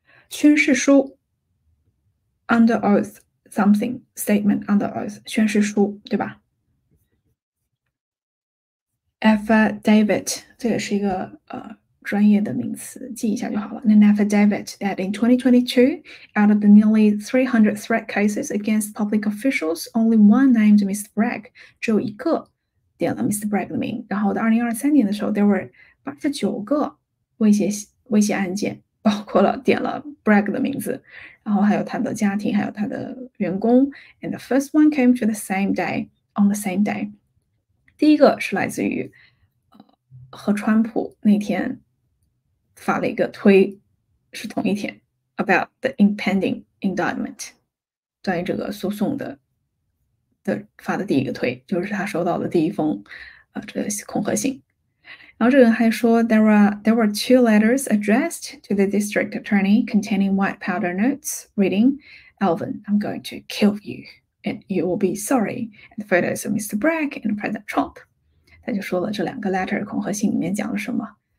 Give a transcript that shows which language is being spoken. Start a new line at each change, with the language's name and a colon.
Chinese: 宣誓书
English: under oath something statement under oath
Chinese: 宣誓书，对吧？ affidavit 这也是一个专业的名词，记一下就好了。
English: An affidavit that in 2022, out of the nearly 300 threat cases against public officials, only one named Mr.
Chinese: Bragg， 只有一个点了 Mr. Bragg 的名。然后到2023年的时候 ，
English: there were
Chinese: 89个威胁案件，包括了点了 Bragg 的名字，然后还有他的家庭，还有他的员工。
English: And the first one came to the same day on the same day。
Chinese: 第一个是来自于和川普那天发了一个推，是同一天
English: about the impending indictment，
Chinese: 关于这个诉讼的发的第一个推，就是他收到的第一封这个恐吓信。然后这个人还说
English: there were 2 letters addressed to the district attorney containing white powder notes reading, Alvin, I'm going to kill you and you will be sorry, and photos of Mr. Bragg and President Trump。
Chinese: 他就说了这2个 letter 恐吓信里面讲了什么。